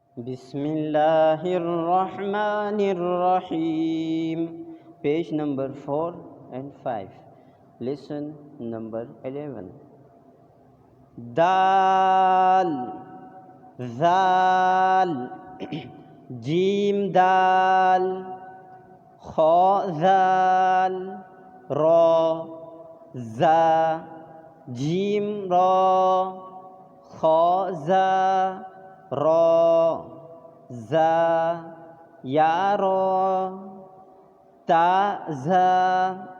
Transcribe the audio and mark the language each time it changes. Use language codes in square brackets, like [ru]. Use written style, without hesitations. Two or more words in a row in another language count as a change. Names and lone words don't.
[ar] Bismillahirrahmanirrahim. [en] Page number 4 and 5. Lesson number 11. [ar] Dal, Zal, Jim Dal, Kha Zal, Ra, Za, Jim Ra, Kha Za, Ra, Za, Ya Ra, Ta Za.